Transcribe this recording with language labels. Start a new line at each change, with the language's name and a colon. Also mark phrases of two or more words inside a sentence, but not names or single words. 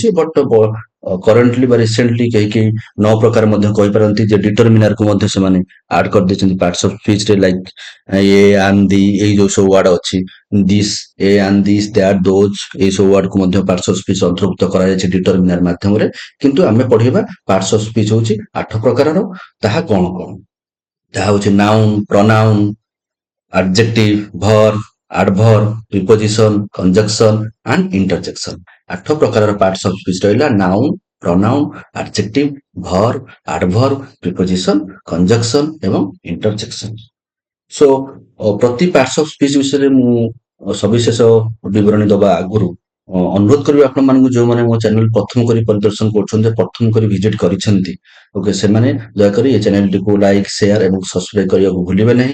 English: but currently
Odia: ବା ରିସେଣ୍ଟଲି କେହି 9 ପ୍ରକାର ମଧ୍ୟ କହିପାରନ୍ତି ଯେ ଡିଟରମିନାରକୁ ମଧ୍ୟ ସେମାନେ ଆଡ କରିଦେଇଛନ୍ତି
English: parts of speech, like a and the,
Odia: ଏଇ ଯୋଉ ସବୁ ୱାର୍ଡ ଅଛି
English: this, a and this, that, those,
Odia: ଏଇ ସବୁ ୱାର୍ଡକୁ ମଧ୍ୟ
English: parts of speech
Odia: ଅନ୍ତର୍ଭୁକ୍ତ କରାଯାଇଛି ଡିଟରମିନାର ମାଧ୍ୟମରେ। କିନ୍ତୁ ଆମେ ପଢିବା
English: parts of speech
Odia: ହଉଛି 8 ପ୍ରକାରର। ତାହା କ'ଣ କ'ଣ? ତାହା ହଉଛି
English: noun, pronoun, adjective, verb, adverb, preposition, conjunction and interjection।
Odia: 8 ପ୍ରକାରର
English: parts of speech
Odia: ରହିଲା
English: noun, pronoun, adjective, verb, adverb, preposition, conjunction ଏବଂ interjection।
Odia: ସୋ ପ୍ରତି
English: parts of speech
Odia: ବିଷୟରେ ମୁଁ ସବିଶେଷ ବିବରଣୀ ଦେବା ଆଗରୁ ଅନୁରୋଧ କରିବି ଆପଣମାନଙ୍କୁ, ଯେଉଁମାନେ ମୋ ଚ୍ୟାନେଲ ପ୍ରଥମ କରି ପରିଦର୍ଶନ କରୁଛନ୍ତି, ପ୍ରଥମ କରି ଭିଜିଟ କରିଛନ୍ତି, ଓକେ, ସେମାନେ ଦୟାକରି ଏ ଚ୍ୟାନେଲଟିକୁ
English: like, share
Odia: ଏବଂ ସବସ୍କ୍ରାଇବ କରିବାକୁ ଭୁଲିବେ ନାହିଁ।